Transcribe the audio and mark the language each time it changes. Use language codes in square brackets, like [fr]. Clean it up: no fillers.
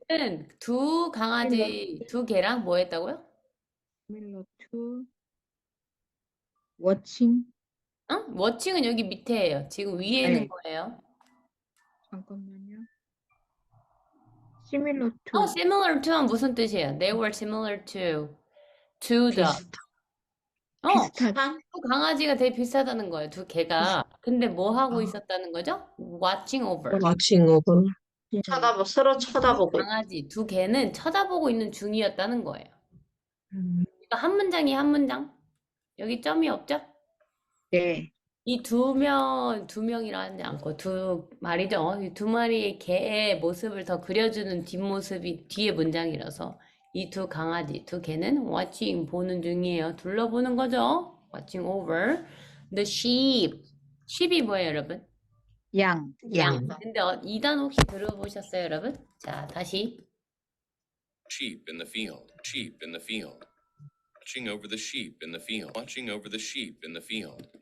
[ko] 는 두 강아지 두 개랑 뭐 했다고요? [en] similar to watching. [ko] 워칭은 여기 밑에예요. 지금 위에 있는 네. 거예요. 잠깐만요. similar to. similar to는 무슨 뜻이에요? [en] They were similar to the. [ko] 비슷한. 두 강아지가 되게 비슷하다는 거예요. 두 개가. 근데 뭐 하고 있었다는 거죠? [en] Watching over. Watching over. [ko] 서로 쳐다보고 있- 강아지 두 개는 쳐다보고 있는 중이었다는 거예요. 음, 이거 한 문장이 한 문장. 여기 점이 없죠? 네. 이 두 명이라 하지 않고 두 마리죠. 이 두 마리의 개의 모습을 더 그려주는 뒷모습이 뒤에 문장이라서 이 두 강아지, 두 개는 watching 보는 중이에요. 둘러보는 거죠. [en] watching over the sheep. [ko] sheep이 뭐예요, 여러분? 양. 양. 근데 이 단어 혹시 들어보셨어요, 여러분? 자, 다시. [en] Sheep in the field. Sheep in the field. Watching over the sheep in the field. Watching over the sheep in the field.